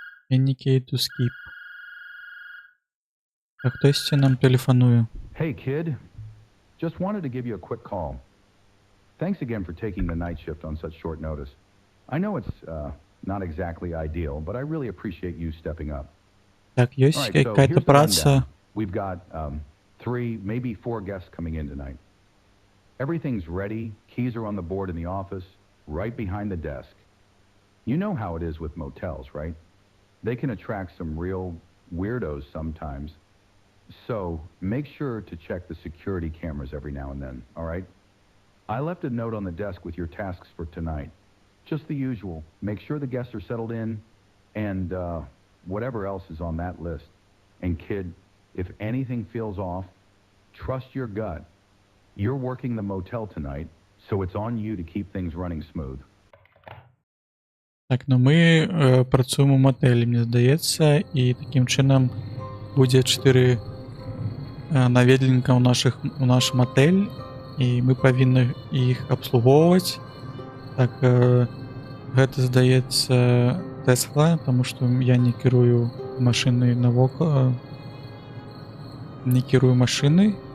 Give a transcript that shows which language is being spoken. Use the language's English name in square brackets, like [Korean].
[English] Indicate to skip. [Belarusian] Так, хтосьці нам тэлефануе. [English] Hey kid, just wanted to give you a quick call. Thanks again for taking the night shift on such short notice. I know it's not exactly ideal, but I really appreciate you stepping up. [Belarusian] Так, ёсць [Russian] какая-то [Belarusian] праца. [English] We've got 3, maybe 4 guests coming in tonight. Everything's ready. Keys are on the board in the office, right behind the desk. You know how it is with motels, right? They can attract some real weirdos sometimes. So make sure to check the security cameras every now and then, all right? I left a note on the desk with your tasks for tonight. Just the usual. Make sure the guests are settled in and whatever else is on that list. And kid, if anything feels off, trust your gut. You're working the motel tonight, so it's on you to keep things running smooth. [Belarusian] Так, ну мы працуем у матэлі, мне здаецца, і такім чынам будзе 4 наведвальніка ў наш матэль, і мы павінны іх абслугоўваць. Так, гэта, здаецца, Тесла, таму што я не кірую машынай навокал, не кірую машынай.